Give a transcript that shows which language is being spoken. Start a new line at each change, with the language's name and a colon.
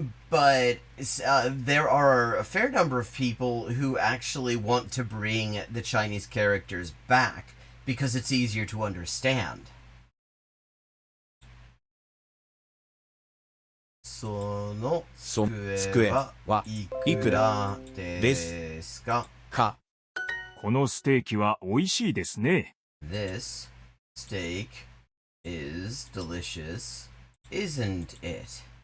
English: But there are a fair number of people who actually want to bring the Chinese characters back because it's easier to understand.
Japanese: その机はいくらですか? このステーキは美味しいですね。
English: This steak is delicious, isn't it?